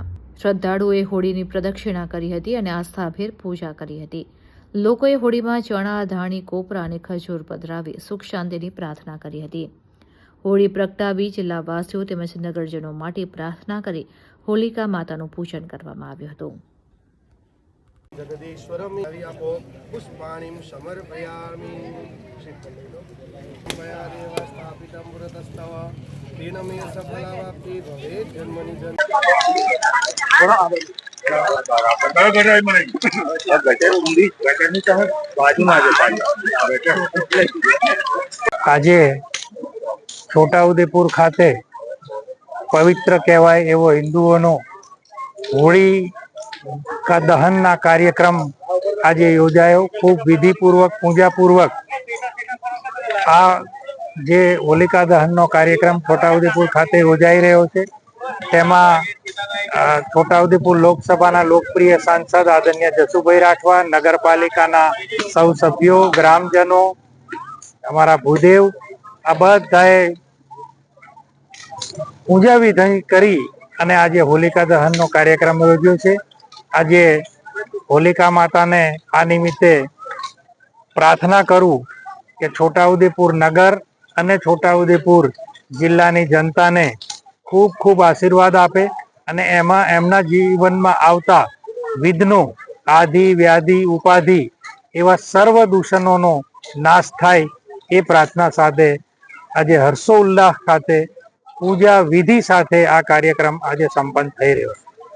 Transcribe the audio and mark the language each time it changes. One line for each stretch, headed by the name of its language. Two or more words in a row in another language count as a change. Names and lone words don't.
Gujarati: શ્રદ્ધાળુઓએ હોળીની પ્રદક્ષિણા કરી હતી અને આસ્થાભેર પૂજા કરી હતી। લોકોએ હોળીમાં ચણા, ધાણી, કોપરા અને ખજૂર પધરાવી સુખ શાંતિની પ્રાર્થના કરી હતી। હોળી પ્રગટાવી જિલ્લાવાસીઓ તેમજ નગરજનો માટે પ્રાર્થના કરી હોલિકા માતાનું પૂજન કરવામાં આવ્યું હતું।
Sanskrit: जगदीश्वरम पुष्पाणिं समर्पयामि मया देव स्थापितं पुरतस्तव तेन मे सफलावाप्ति भवेत् जन्मनि
Gujarati: આજે છોટાઉદેપુર ખાતે પવિત્ર કહેવાય એવો હિન્દુઓનો હોળી કા દહનના કાર્યક્રમ આજ યોજાયો। ખૂબ વિધિપૂર્વક પૂજાપૂર્વક આ જે હોલિકા દહનનો કાર્યક્રમ છોટાઉદેપુર ખાતે યોજાઈ રહ્યો છે। તેમાં છોટાઉદેપુર લોકસભાના લોકપ્રિય સાંસદ આદરણીય જશુભાઈ રાઠવા, નગરપાલિકાના સૌ સભ્યો, ગ્રામજનો, અમારા ભૂદેવ આ બધાએ પૂજા વિધિ કરી અને આજ હોલિકા દહનનો કાર્યક્રમ યોજ્યો છે। આજ હોલિકા માતા ને આ નિમિત્તે પ્રાર્થના કરૂં કિ છોટાઉદેપુર નગર અને છોટાઉદેપુર જિલ્લાની જનતા ને ખૂબ ખૂબ આશીર્વાદ આપે અને એમાં એમના જીવન મેં આવતા વિઘ્નો, આદિ વ્યાધિ ઉપાધિ એવા સર્વ દૂષણોનો નાશ થાય એ પ્રાર્થના સાથે આજ હર્ષોલ્લાસ ખાતે પૂજા વિધિ સાથે આ કાર્યક્રમ આજ સંપન્ન થઈ રહ્યો છે।